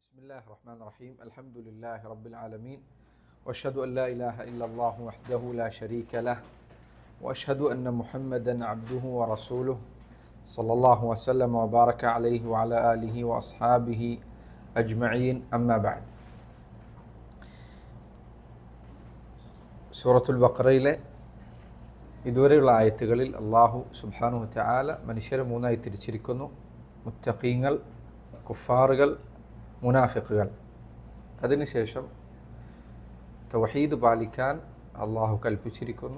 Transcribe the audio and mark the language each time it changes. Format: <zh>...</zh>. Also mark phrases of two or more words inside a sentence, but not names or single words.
<ar>الله الرحمن الرحيم الحمد لله رب العالمين وأشهد أن لا إله إلا الله وحده لا شريك له وأشهد أن محمدا عبده ورسوله صلى الله وسلم وبارك عليه وعلى آله وأصحابه أجمعين أما بعد.</ar> <ml>സൂറത്തുൽ ബഖറയിലെ ഇതുവരെയുള്ള ആയത്തുകളിൽ</ml> <ar>الله سبحانه وتعالى</ar> <ml>മനുഷ്യരെ മൂന്നായി തിരിച്ചിരിക്കുന്നു: മുത്തഖീങ്ങൾ, കുഫാറുകൾ, മുനാഫിഖുകൾ. അതിനുശേഷം തൗഹീദ് പാലിക്കാൻ അള്ളാഹു കൽപ്പിച്ചിരിക്കുന്നു.</ml>